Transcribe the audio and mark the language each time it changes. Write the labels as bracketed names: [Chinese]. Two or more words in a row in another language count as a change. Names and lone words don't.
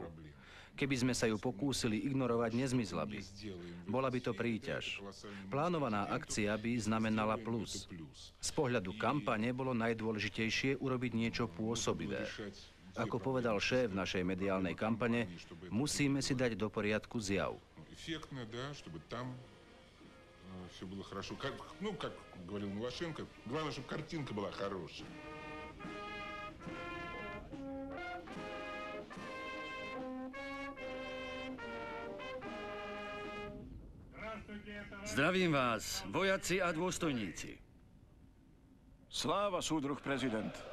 [Slovak] Keby sme sa ju pokúsili ignorovať, nezmizla by. Bola by to príťaž. Plánovaná akcia by znamenala plus. Z pohľadu kampane bolo najdôležitejšie urobiť niečo pôsobivé. Ako povedal šéf našej mediálnej kampane, musíme si dať do poriadku zjav. [Russian] Все было хорошо. Как говорил Милошенко, главное, чтобы картинка была хорошая. [Slovak] Zdravím vás, vojaci a dôstojníci. Sláva, súdruh prezident.